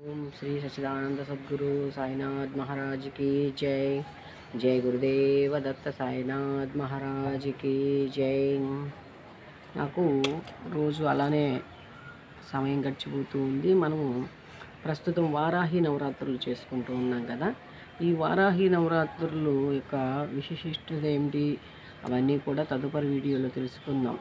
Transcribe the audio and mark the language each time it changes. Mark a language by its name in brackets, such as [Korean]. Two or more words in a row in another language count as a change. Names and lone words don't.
[Hindi] श्री सच्चिदानंद सद्गुरु साईनाथ महाराज की जय। जय गुरुदेव दत्त साईनाथ महाराज की जय। [Telugu] నాకు రోజు అలానే సమయం గడిచిపోతూ ఉంది. మనము ప్రస్తుతం వారాహి నవరాత్రులు చేసుకుంటూ ఉన్నాం కదా. ఈ వారాహి నవరాత్రులు యొక్క విశిష్టత ఏమిటి అవన్నీ కూడా తదుపరి వీడియోలో తెలుసుకుందాం.